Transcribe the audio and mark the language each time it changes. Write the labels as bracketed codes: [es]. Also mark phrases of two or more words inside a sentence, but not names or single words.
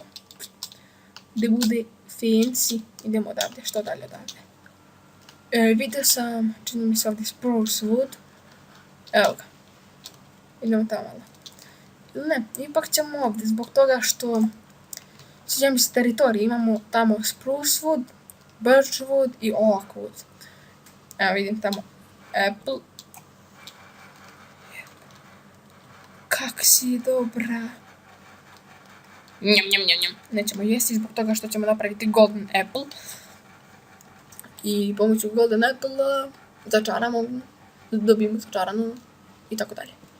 [hr] Da bude fancy. Idemo odavde. Što dalje odavde? Vidio sam, čini mi se ovdje [en] spruce wood. [hr] Evo ga. Idemo tamo malo. Ne, ipak ćemo ovdje zbog toga što sviđa mi se teritorij. Imamo tamo [en] spruce wood, birch wood [hr] i [en] oak wood. [hr] Evo vidim tamo apple. Kak si dobra. Njam. Nećemo jesti zbog toga što ćemo napraviti [en] golden apple. [hr] I pomoću [en] golden apple [hr] začaramo, dobijemo začaranu i tako dalje.